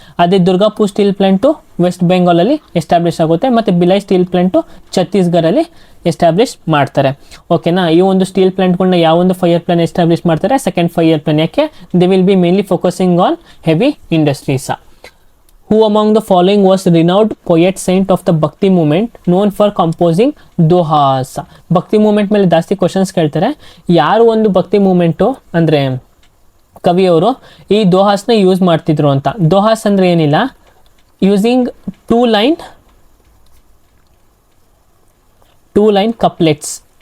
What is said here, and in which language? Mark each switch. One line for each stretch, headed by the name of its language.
Kannada: ಅದೇ Durgapur steel plant West ಬೆಂಗಾಲಲ್ಲಿ establish ಆಗುತ್ತೆ. ಮತ್ತು ಭಿಲೈ ಸ್ಟೀಲ್ ಪ್ಲಾಂಟು ಛತ್ತೀಸ್ಗಢಲ್ಲಿ ಎಸ್ಟಾಬ್ಲಿಷ್ ಮಾಡ್ತಾರೆ. ಓಕೆನಾ. ಈ ಒಂದು ಸ್ಟೀಲ್ ಪ್ಲಾಂಟ್ಗಳನ್ನ ಯಾವೊಂದು 5 year ಪ್ಲಾನ್ ಎಸ್ಟಾಬ್ಲಿಷ್ ಮಾಡ್ತಾರೆ? Second 5 year plan. ಯಾಕೆ?
English: They will be mainly focusing on heavy industries. Who among the following was renowned poet saint of the Bhakti movement known for composing dohas?
Kannada: ಭಕ್ತಿ moment ಮೇಲೆ ಜಾಸ್ತಿ questions ಕೇಳ್ತಾರೆ. ಯಾರು ಒಂದು ಭಕ್ತಿ moment ಅಂದರೆ ಕವಿಯವರು ಈ ದೋಹಾಸ್ನ ಯೂಸ್ ಮಾಡ್ತಿದ್ರು ಅಂತ. ದೋಹಾಸ್ ಅಂದರೆ ಏನಿಲ್ಲ,
English: Using two line couplets.